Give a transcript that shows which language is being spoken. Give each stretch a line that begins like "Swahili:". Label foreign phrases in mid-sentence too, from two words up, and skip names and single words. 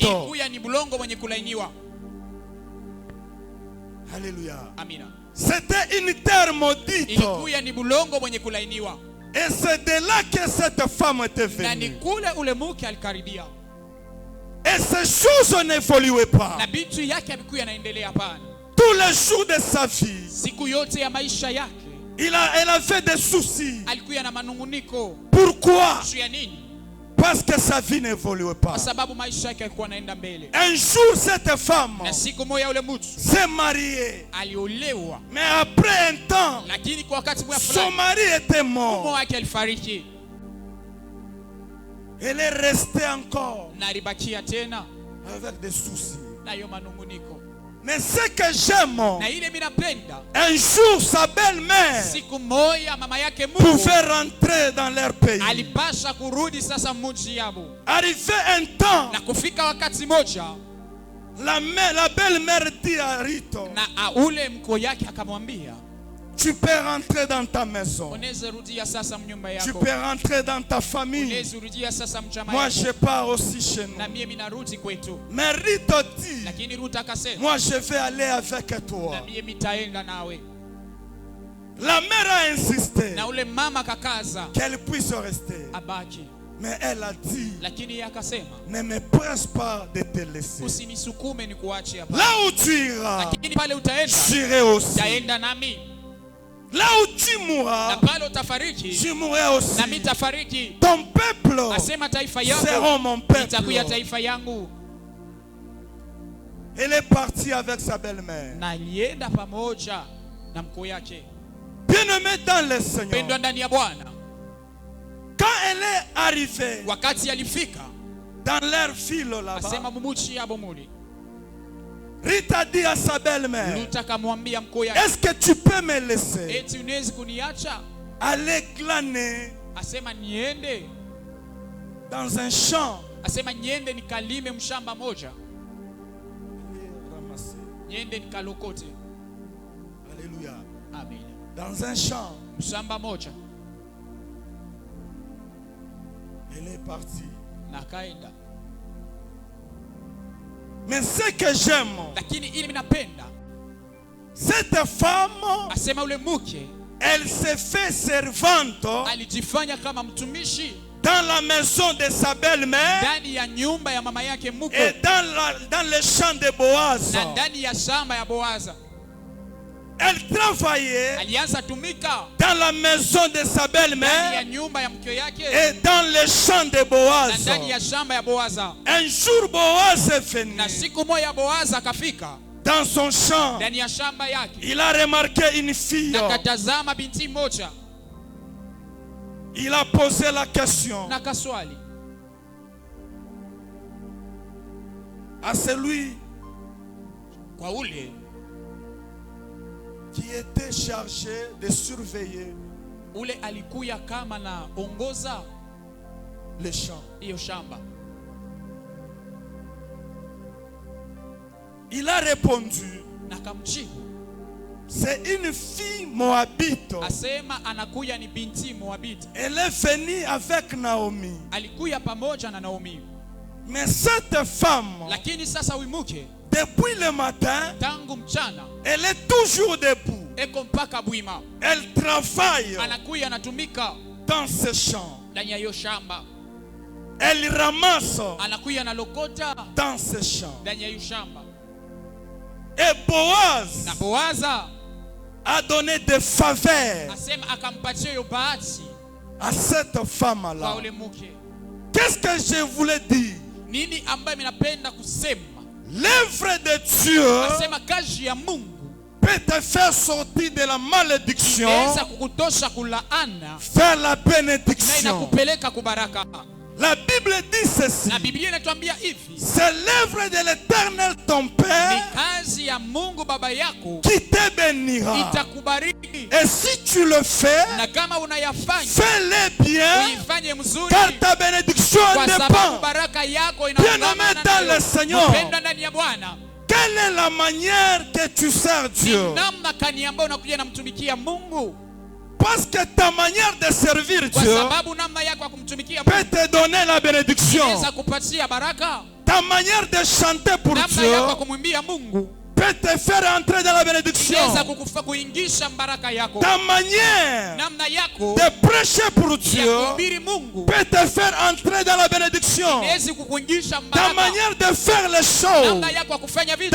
Swahili: ilikuwa ni bulongo mwenye kulainiwa.
French: Alléluia.
Swahili: Amina.
French: C'était une terre maudite.
Swahili: Ilikuwa ni bulongo mwenye kulainiwa.
French: Et c'est de là que cette femme était
Swahili: Na ni
French: venue.
Swahili: kule ule mke alikaribia.
French: Et ces choses n'évoluaient pas.
Swahili: Na bitu yake alikuwa yanaendelea pana.
French: Tous les jours de sa vie,
Swahili: Siku yote ya maisha yake
French: elle avait des soucis.
Swahili: alikuwa na manunguniko.
French: Pourquoi?
Swahili: Juu ya nini?
French: Parce que sa vie n'évoluait pas.
Swahili: Kwa sababu maisha yake yalikuwa yanaenda mbele.
French: Un jour, cette femme
Swahili: Na siku moja ule mtu
French: s'est mariée.
Swahili: aliolewa,
French: Mais après un temps,
Swahili: lakini kwa wakati mmoja
French: son
Swahili: fulani
French: mari était
Swahili: mume
French: mort.
Swahili: wake alifariki
French: Elle est restée encore
Swahili: na alibakia tena
French: avec des soucis.
Swahili: na hiyo manunguniko.
French: Mais ce que j'aime,
Swahili: Na ile mimi napenda,
French: un jour, sa belle-mère
Swahili: siku moja mama yake Mungu
French: pouvait rentrer dans leur pays.
Swahili: alipasha kurudi sasa mji yabo,
French: Arrivé un temps,
Swahili: na kufika wakati moja
French: la belle-mère dit à Rito,
Swahili: na ule mko yake akamwambia,
French: tu peux rentrer dans ta maison.
Swahili: unaweza rudia sasa mnyumba
French: Tu
Swahili: yako,
French: peux rentrer dans ta famille.
Swahili: unaweza rudia sasa mchama
French: Moi,
Swahili: yako,
French: je pars aussi chez nous.
Swahili: na mimi narudi kwetu.
French: Mais Rito dit,
Swahili: Lakini Ruta akasema,
French: moi, je vais aller avec toi.
Swahili: na mimi nitaenda nawe.
French: La mère a insisté
Swahili: Na ule mama kakaza
French: qu'elle puisse rester.
Swahili: abaki,
French: Mais elle a dit,
Swahili: lakini yeye akasema,
French: ne me presse pas de te laisser.
Swahili: usinisukume nikuache hapa,
French: Là où tu iras,
Swahili: lakini pale utaenda
French: j'irai aussi.
Swahili: taenda nami,
French: Là où tu
Swahili: na
French: mourras,
Swahili: pale utafariki
French: je mourrai aussi.
Swahili: na mimi tafariki.
French: Ton peuple
Swahili: Asema taifa yangu
French: seront mon peuple.
Swahili: itakuwa taifa yangu.
French: Elle est partie avec sa belle-mère.
Swahili: Na alienda pamoja na mkoo yake.
French: Bien-aimée dans le Seigneur,
Swahili: Pendwa ndani ya Bwana,
French: quand elle est arrivée
Swahili: wakati alifika
French: dans leur ville là-bas,
Swahili: asema mumuchi yabo muli,
French: Rita dit à sa belle-mère,
Swahili: Ruta akamwambia mkoo yake,
French: est-ce que tu peux me laisser
Swahili: eti unaweza kuniacha?
French: aller glaner
Swahili: Asema niende,
French: dans un champ?
Swahili: asema niende nikalime mshamba moja,
French: Aller ramasser.
Swahili: niende nikalokote.
French: Alléluia.
Swahili: Amen.
French: Dans un champ,
Swahili: Mshamba moja,
French: elle est partie.
Swahili: na akaenda.
French: Mais ce que j'aime,
Swahili: Lakini ili minapenda,
French: cette femme,
Swahili: asema ule mke
French: elle s'est fait servante
Swahili: alijifanya kama mtumishi
French: dans la maison de sa belle-mère
Swahili: ndani ya nyumba ya mama yake
French: et
Swahili: mkwe
French: dans le champ de Boaz.
Swahili: na ndani ya shamba ya Boaza.
French: Elle travaillait
Swahili: Alianza tumika
French: dans la maison de sa
Swahili: ndani ya
French: belle-mère
Swahili: nyumba ya mke yake
French: et dans le champ de
Swahili: na
French: Boaz.
Swahili: ndani ya shamba ya Boaza.
French: Un jour, Boaz est venu
Swahili: Na siku moja Boaza akafika
French: dans son champ.
Swahili: ndani ya shamba yake,
French: Il a remarqué une fille.
Swahili: na katazama binti moja
French: Il a posé la question
Swahili: na kaswali
French: à celui
Swahili: kwa ule
French: qui était chargé de surveiller
Swahili: ule alikuya kama na ongoza
French: les champs.
Swahili: hiyo shamba.
French: Il a répondu,
Swahili: na akamjibu
French: c'est une fille moabite.
Swahili: asema anakuya ni binti Moabiti.
French: Elle est venue avec Naomi.
Swahili: Alikuya pamoja na Naomi.
French: Mais cette femme,
Swahili: Lakini sasa wimuke
French: depuis le matin,
Swahili: tangu mchana
French: elle est toujours debout.
Swahili: eko mpaka bwima.
French: Elle travaille
Swahili: Anakuya anatumika
French: dans ce champ.
Swahili: ndani ya hiyo shamba.
French: Elle ramasse
Swahili: Anakuya analokota
French: dans ce champ.
Swahili: ndani ya hiyo shamba.
French: Et Boaz
Swahili: Na Boaza
French: a donné des faveurs
Swahili: asema akampatia hiyo bahati
French: à cette
Swahili: kwa
French: femme-là.
Swahili: ule mke.
French: Qu'est-ce que je voulais dire?
Swahili: Nini ambaye minapenda kusema?
French: L'œuvre de Dieu
Swahili: Asema kazi ya Mungu
French: peut te faire sortir de la malédiction
Swahili: inaweza kukutosha kulaana
French: vers la
Swahili: na
French: bénédiction.
Swahili: inakupeleka kubaraka.
French: La Bible dit ceci.
Swahili: Na Biblia inatuambia hivi,
French: C'est l'œuvre de l'Éternel ton
Swahili: ni
French: Père
Swahili: kazi ya Mungu baba yako
French: qui te bénira.
Swahili: itakubariki,
French: Et si tu le fais,
Swahili: na kama unayafanya
French: fais-le bien,
Swahili: uifanye mzuri,
French: car ta bénédiction
Swahili: kwa sababu
French: dépend.
Swahili: baraka yako
French: Bien-aimé
Swahili: inaungana
French: dans
Swahili: nayo.
French: le Seigneur.
Swahili: Mpendwa ndani ya Bwana,
French: Quelle est la manière que tu sers Dieu?
Swahili: namna kani ambayo unakuja namtumikia Mungu,
French: Parce que ta manière de servir
Swahili: kwa
French: Dieu
Swahili: sababu namna yako ya kumtumikia
French: peut
Swahili: Mungu
French: te donner la bénédiction.
Swahili: inaweza kupatia baraka.
French: Ta manière de chanter pour
Swahili: Namna
French: Dieu
Swahili: yako ya kumwimbia Mungu
French: peut te faire entrer dans la bénédiction.
Swahili: inaweza kukufa kuingisha baraka yako.
French: Ta manière
Swahili: Namna yako
French: de prêcher pour
Swahili: ya
French: Dieu
Swahili: kuhubiri Mungu
French: peut te faire entrer dans la bénédiction.
Swahili: inaweza kukuingisha
French: Ta
Swahili: baraka.
French: manière de faire les choses
Swahili: Namna yako ya kufanya vitu